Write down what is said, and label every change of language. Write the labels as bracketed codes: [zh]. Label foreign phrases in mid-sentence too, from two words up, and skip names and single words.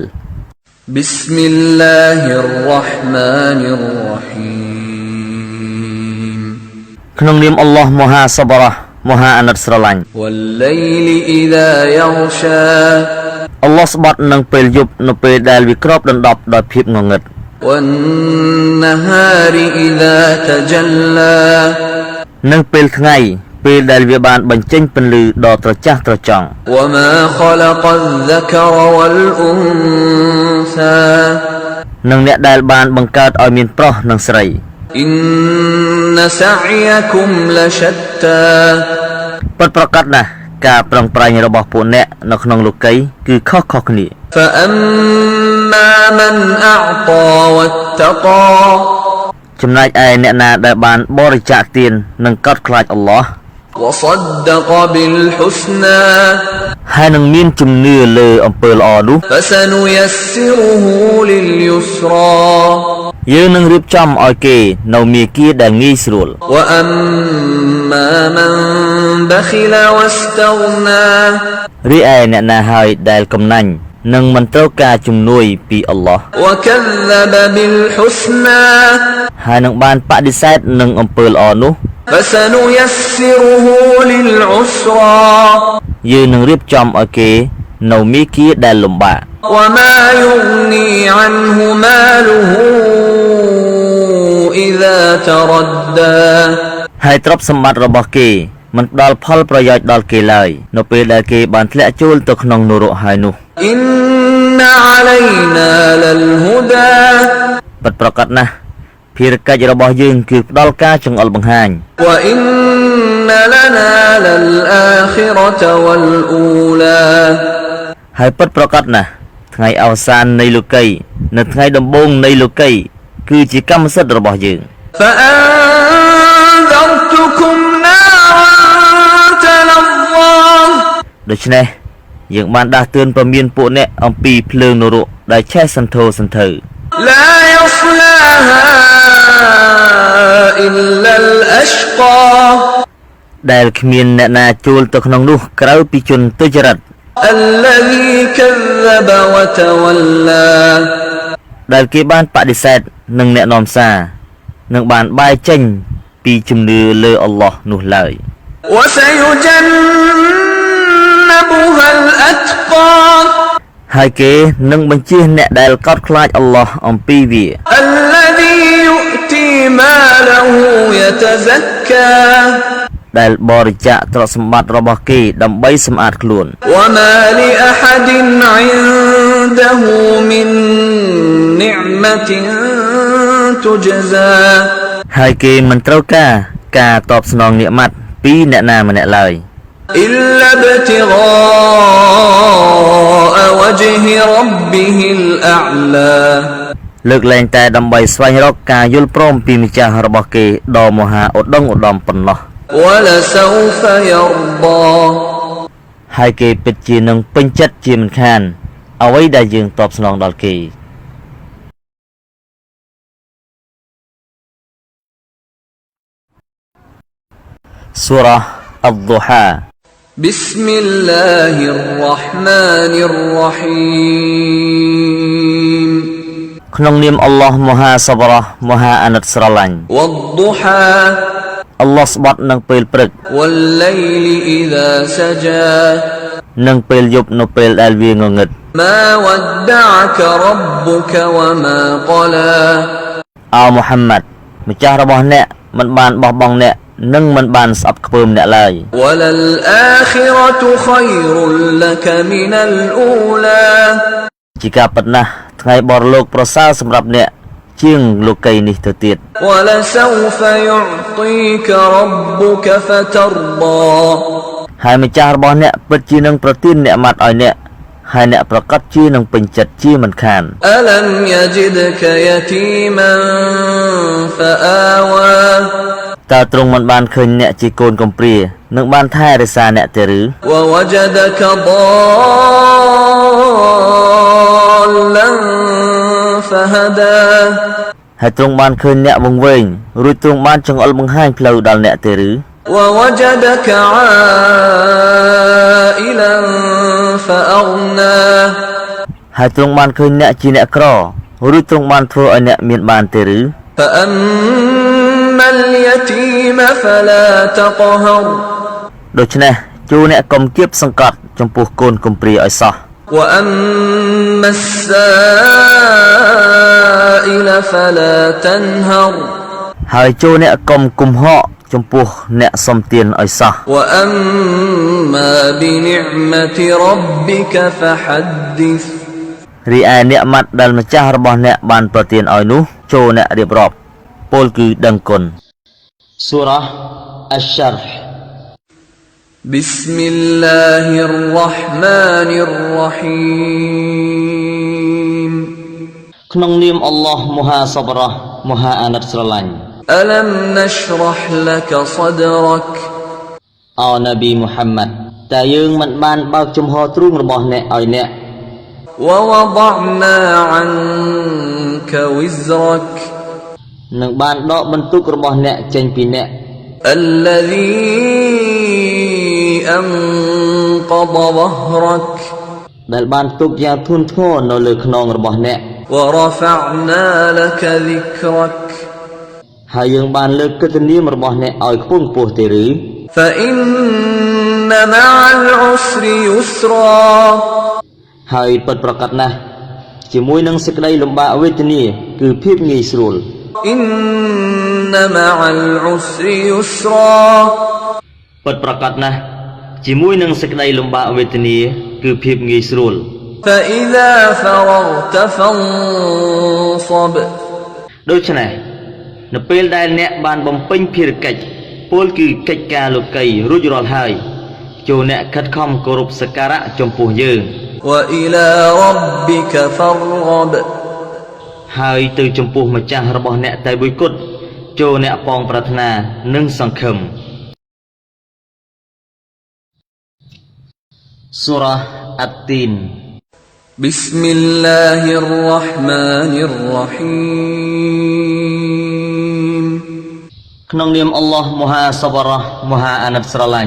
[ar] بسم الله الرحمن الرحيم [km] ក្នុងនាមអល់ឡោះមហាសប្បុរសមហាអាណិតស្រឡាញ់ [ar] والليل إذا يغشى [km] អល់ឡោះស្បត់នឹងពេលយប់នៅពេលដែលវាគ្របដណ្ដប់ដោយភាពងងឹត [ar] والنهار إذا تجلى [km] និងពេលថ្ងៃពេលដែលវាបានបញ្ចេញពន្លឺដ៏ត្រចះត្រចង់ [ar] وما خلق الذكر والأنثى [km] និងអ្នកដែលបានបង្កើតឲ្យមានប្រុសនិងស្រី [ar] إن سعيكم لشتى [km] ពិតប្រាកដណាស់ការប្រឹងប្រែងរបស់ពួកអ្នកនៅក្នុងលោកីគឺខុសៗគ្នា [ar] فأما من أعطى واتقى [km] ចំណែកឯអ្នកណាដែលបានបរិច្ចាគទាននិងកោតខ្លាចអល់ឡោះ [ar] وصدق بالحسنى [km] ហើយនឹងមានជំនឿលើអំពើល្អនោះ [ar] فسنيسره لليسرى [km] យើងនឹងរៀបចំឲ្យគេនៅមាគ៌ាដែលងាយស្រួល [ar] وأما من بخل واستغنى [km] រីឯអ្នកណាហើយដែលកំណាញ់នឹងមិនត្រូវការជំនួយពីអល់ឡោះ [ar] وكذب بالحسنى [km] ហើយនឹងបានបដិសេធនឹងអំពើល្អនោះ [ar] فسنيسره للعسرى [km] យើងនឹងរៀបចំឲ្យគេនៅមាគ៌ាដែលលំបាក [ar] وما يغني عنه ماله إذا تردى [km] ហើយទ្រព្យសម្បត្តិរបស់គេមិនផ្ដល់ផលប្រយោជន៍ដល់គេឡើយនៅពេលដែលគេបានធ្លាក់ចូលទៅក្នុងនរកហើយនោះ [ar] إن علينا للهدى [km] ពិតប្រាកដណាស់ភារកិច្ចរបស់យើងគឺផ្ដល់ការចង្អុលបង្ហាញ [ar] وإن لنا للآخرة والأولى [km] ហើយពិតប្រាកដណាស់ថ្ងៃអវសាននៃលោកីនៅថ្ងៃដំបូងនៃលោកីគឺជាកម្មសិទ្ធិរបស់យើង [ar] فأنذرتكم نارا تلظى [km] ដូច្នេះយើងបានដាស់តឿនពមៀនពួកអ្នកអំពីភ្លើងនរកដែលឆេះសន្ធោសន្ធៅ [ar] لا يصلاها إلا الأشقى [km] ដែលគ្មានអ្នកណាចូលទៅក្នុងនោះក្រៅពីជនទុច្ចរិត [ar] الذي كذب وتولى [km] ដែលគេបានបដិសេធនិងអ្នកនាំសារនឹងបានបែរចេញពីជំនឿលើអល់ឡោះនោះឡើយ [ar] وسيجنبها الأتقى [km] ហើយគេនឹងបញ្ជៀសអ្នកដែលកោតខ្លាចអល់ឡោះអំពីវា [ar] الذي يؤتي ماله يتزكى [km] ដែលបរិច្ចាគទ្រព្យសម្បត្តិរបស់គេដើម្បីសម្អាតខ្លួន [ar] وما لأحد عنده من نعمة تجزى [km] ហើយគេមិនត្រូវការតបស្នងនិម្មិតពីអ្នកណាម្នាក់ឡើយ [ar] إلا ابتغاء وجه ربه الأعلى [km] លើកលែងតែដើម្បីស្វែងរកការយល់ព្រមពីម្ចាស់របស់គេដ៏មហាឧត្តមឧត្តមប៉ុណ្ណោះ [ar] ولسوف يرضى [km] ហើយគេពិតជានឹងពេញចិត្តជាមិនខានអ្វីដែលយើងតបស្នងដល់គេ Surah Ad-Duha [ar] بسم الله الرحمن الرحيم [km] ក្នុងនាមអល់ឡោះមហាសប្បុរសមហាអាណិតស្រឡាញ់ [ar] والضحى [km] អល់ឡោះស្បត់នឹងពេលព្រឹក [ar] والليل إذا سجى [km] និងពេលយប់នៅពេលដែលវាងងឹត [ar] ما ودعك ربك وما قلى [km] អោមូហាម៉ាត់ម្ចាស់របស់អ្នកមិនបានបោះបង់អ្នកនិងមិនបានស្អប់ខ្ពើមអ្នកឡើយ [ar] وللآخرة خير لك من الأولى [km] ជាការពិតណាស់ថ្ងៃបរលោកប្រសើរសម្រាប់អ្នកជាងលោកីនេះទៅទៀត [ar] ولسوف يعطيك ربك فترضى [km] ហើយម្ចាស់របស់អ្នកពិតជានឹងប្រទាននិម្មិតឲ្យអ្នកហើយអ្នកប្រកាសជានឹងពេញចិត្តជាមិនខាន [ar] ألم يجدك يتيما فآوى [km] តើទ្រង់មិនបានឃើញអ្នកជាកូនកំព្រានឹងបានថែរក្សាអ្នកទេឬ [ar] ووجدك ضالا فهدى [km] ហើយទ្រង់បានឃើញអ្នកវង្វេងរួចទ្រង់បានចង្អុលបង្ហាញផ្លូវដល់អ្នកទេឬ [ar] ووجدك عائلا فأغنى [km] ហើយទ្រង់បានឃើញអ្នកជាអ្នកក្ររួចទ្រង់បានធ្វើឲ្យអ្នកមានបានទេឬ [ar] فأما اليتيم فلا تقهر [km] ដូច្នេះជួអ្នកកុំគៀបសង្កត់ចំពោះកូនកំព្រាឲ្យសោះ [ar] وأما السائل فلا تنهر [km] ហើយជួអ្នកកុំគំហកចំពោះអ្នកសំទានឲ្យសោះ [ar] وأما بنعمة ربك فحدث [km] រីឯនិម្មិតដែលម្ចាស់របស់អ្នកបានប្រទានឲ្យនោះចូលអ្នករៀបរាប់ពោលគឺដឹងគុណ Surah Asy-Syarh [ar] بسم الله الرحمن الرحيم [km] ក្នុងនាមអល់ឡោះមហាសប្បុរសមហាអាណិតស្រឡាញ់ [ar] ألم نشرح لك صدرك [km] អូនប៊ីមូហាម៉ាត់តើយើងមិនបានបើកជំហរទ្រូងរបស់អ្នកឲ្យអ្នក [ar] ووضعنا عنك وزرك [km] នឹងបានដកបន្ទុករបស់អ្នកចេញពីអ្នក [ar] الذي أنقض ظهرك [km] ដែលបានទុកយ៉ាងធ្ងន់ធ្ងរនៅលើខ្នងរបស់អ្នក [ar] ورفعنا لك ذكرك [km] ហើយយើងបានលើកកិត្តិនាមរបស់អ្នកឲ្យខ្ពង់ខ្ពស់ទេឬ [ar] فإن مع العسر يسرا [km] ហើយពិតប្រាកដណាស់ជាមួយនឹងសេចក្តីលំបាកវេទនាគឺភាពងាយស្រួល [ar] إن مع العسر يسرا [km] ពិតប្រាកដណាស់ជាមួយនឹងសេចក្តីលំបាកវេទនាគឺភាពងាយស្រួល [ar] فإذا فرغت فانصب [km] ដូច្នេះនៅពេលដែលអ្នកបានបំពេញភារកិច្ចពលគឺកិច្ចការលោកីរួចរាល់ហើយចូលអ្នកខិតខំគោរពសក្ការៈចំពោះយើង [ar] وإلى ربك فارغب [km] ហើយទៅចំពោះម្ចាស់របស់អ្នកតែមួយគត់ចូលអ្នកប៉ងប្រាថ្នានិងសង្ឃឹម Surah At-Tin [ar] بسم الله الرحمن الرحيم [km] ក្នុងនាមអល់ឡោះមហាសប្បុរសមហាអាណិតស្រឡាញ់